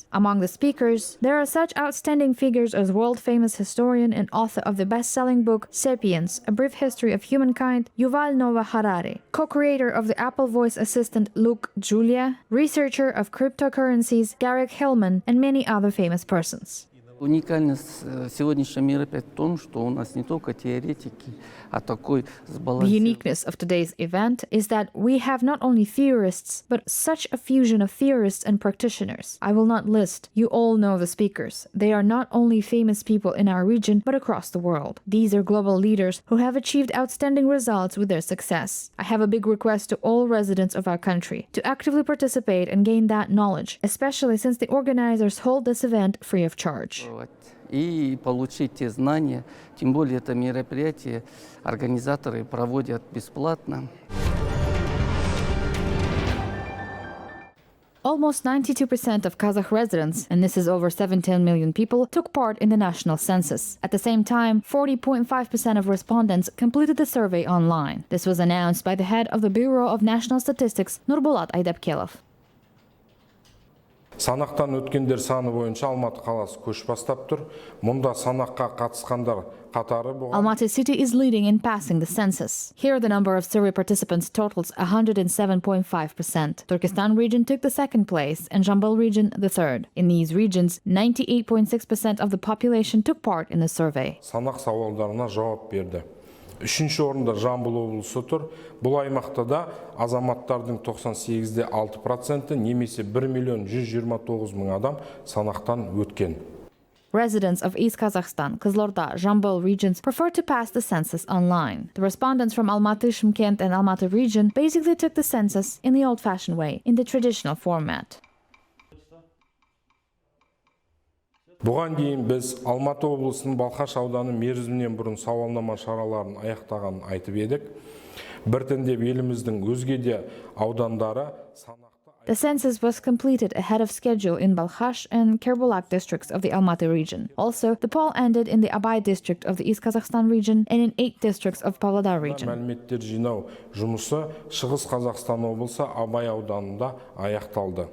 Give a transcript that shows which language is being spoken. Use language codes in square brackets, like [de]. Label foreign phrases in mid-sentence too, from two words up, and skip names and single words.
[en] Among the speakers, there are such outstanding figures as world-famous historian and author of the best-selling book *Sapiens: A Brief History of Humankind*, Yuval Noah Harari, co-creator of the Apple voice assistant Luke Julia, researcher of cryptocurrencies Garrick Hillman, and many other famous persons. [ru] Уникальность сегодняшнего мероприятия в том, что у нас не только теоретики, а такой сбалансированный. [en] The uniqueness of today's event is that we have not only theorists, but such a fusion of theorists and practitioners. I will not list. You all know the speakers. They are not only famous people in our region, but across the world. These are global leaders who have achieved outstanding results with their success. I have a big request to all residents of our country to actively participate and gain that knowledge, especially since the organizers hold this event free of charge. [ru] и получить те знания. Тем более это мероприятие организаторы проводят бесплатно. [en] Almost 92% of Kazakh residents, and this is over 17 million people, took part in the national census. At the same time, 40.5% of respondents completed the survey online. This was announced by the head of the Bureau of National Statistics, Nur-Sultan Aydapkelov. [kk] Санақтан өткендер саны бойынша Алматы қаласы көш бастап тұр. Мұнда санаққа қатысқандар қатары болған. [en] Almaty city is leading in passing the census. Here the number of survey participants totals 107.5%. Turkestan region took the second place and Jambal region the third. In these regions, 98.6% of the population took part in the survey. [kk] Санақ сауалдарына жауап берді. Үшінші орында Жамбыл облысы тұр. Бұл аймақта да азаматтардың 98.6% немесе 1.129.000 адам санақтан өткен. [en] Residents of East Kazakhstan, Kazlorda, Jambal regions prefer to pass the census online. The respondents from Almaty, Shymkent and Almaty region basically took the census in the old-fashioned way, in the traditional format. [kk] Бұған дейін біз Алматы облысының Балқаш ауданы мерзімнен бұрын сауалнама шараларын аяқтағанын айтып едік. Біртіндеп еліміздің өзге де аудандары санақты. [en] The census was completed ahead of schedule in Balkhash and Kerbulak districts of the Almaty region. Also, the poll ended in the Abay district of the East Kazakhstan region and in 8 districts of Pavlodar region. [kk] Мәліметтер жинау жұмысы Шығыс Қазақстан облысы Абай ауданында аяқталды.